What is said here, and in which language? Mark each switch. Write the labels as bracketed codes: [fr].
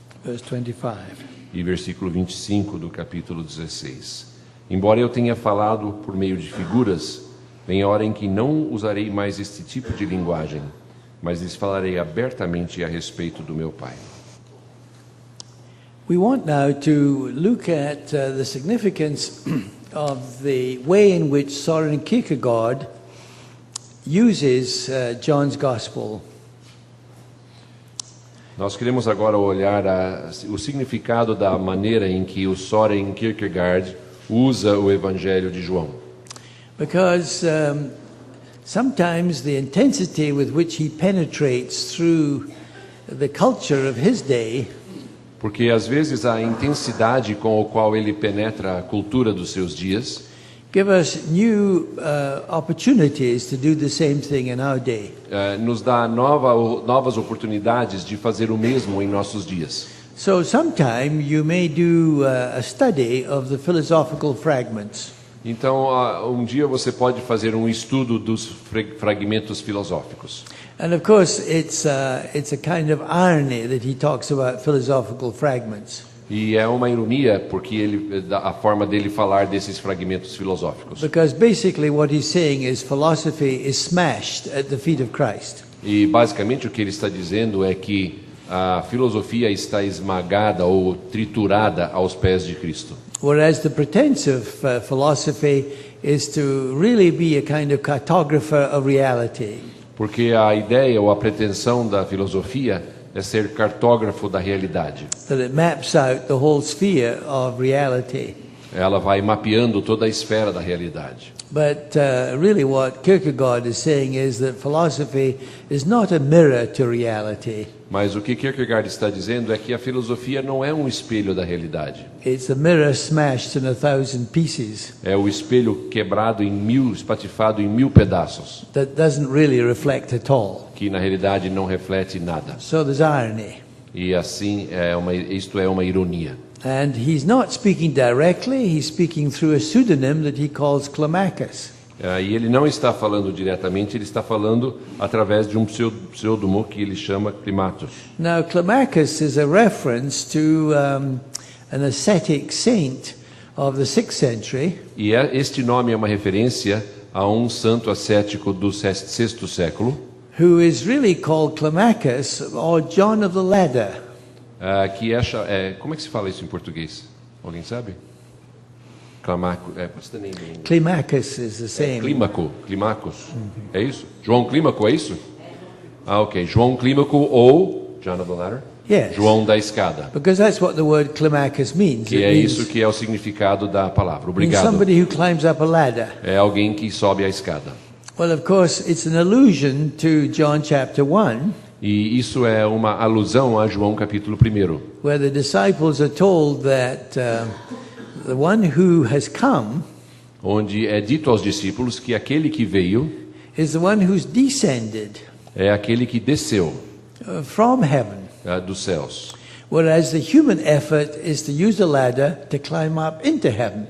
[en] Verse 25. [pt] E versículo 25 do capítulo 16. Embora eu tenha falado por meio de figuras, vem a hora em que não usarei mais este tipo de linguagem, mas lhes falarei abertamente a respeito do meu Pai. [en] We want now to look at the significance of the way in which Søren Kierkegaard uses John's Gospel. [pt] Nós queremos agora olhar o significado da maneira em que o Søren Kierkegaard usa o Evangelho de João. [en] Because sometimes the intensity with which he penetrates through the culture of his day [pt] Porque às vezes a intensidade com a qual ele penetra a cultura dos seus dias [en] give us new opportunities to do the same thing in our day. [pt] nos dá novas oportunidades de fazer o mesmo em nossos dias. [en] So sometime you may do a study of the philosophical fragments. [pt] Então, um dia você pode fazer um estudo dos fragmentos filosóficos. [en] And of course it's a kind of irony that he talks about philosophical fragments. [pt] E é uma ironia porque a forma dele falar desses fragmentos filosóficos. [en] Because basically what he's saying is philosophy is smashed at the feet of Christ. [pt] E basicamente o que ele está dizendo é que a filosofia está esmagada ou triturada aos pés de Cristo. [en] Whereas the pretense of philosophy is to really be a kind of cartographer of reality. [pt] Porque a ideia ou a pretensão da filosofia é ser cartógrafo da realidade. [en] That it maps out the whole sphere of reality. [pt] ela vai mapeando toda a esfera da realidade. [en] But really what Kierkegaard is saying is that philosophy is not a mirror to reality. [pt] Mas o que Kierkegaard está dizendo é que a filosofia não é um espelho da realidade. [en] It's a mirror smashed in 1,000 pieces [pt] É o espelho quebrado em 1000, espatifado em 1000 pedaços, [en] that doesn't really reflect at all. [pt] que na realidade não reflete nada. [en] So there's irony. [pt] E assim, isto é uma ironia. [en] And he's not speaking directly, he's speaking through a pseudonym that he calls Climacus. [pt] E ele não está falando diretamente, ele está falando através de um pseudônimo que ele chama Climatus. [en] Now, Climacus is a reference to an ascetic saint of the 6th century [pt] E este nome é uma referência a um santo ascético do sexto século, [en] who is really called Climacus or John of the Ladder. [pt] que como é que se fala isso em português? Alguém sabe? [en] Climaco, what's the name in English? Climacus is the same. [pt] Climacus. É isso? João Clímaco, é isso? Ok. João Clímaco ou John of the Ladder? [en] Yes. [pt] João da escada. [en] Because that's what the word Climacus means. [pt] Que [en] It [pt] é [en] means, [pt] isso que é o significado da palavra. [en] means [pt] Obrigado. [en] somebody who climbs up a ladder. [pt] É alguém que sobe a escada. [en] Well, of course, it's an allusion to John chapter 1, [pt] E isso é uma alusão a João capítulo 1, [en] where the disciples are told that the one who has come [pt] onde é dito aos discípulos que aquele que veio [en] is the one who's descended [pt] é aquele que desceu [en] from heaven, [pt] dos céus, [en] whereas the human effort is to use a ladder to climb up into heaven.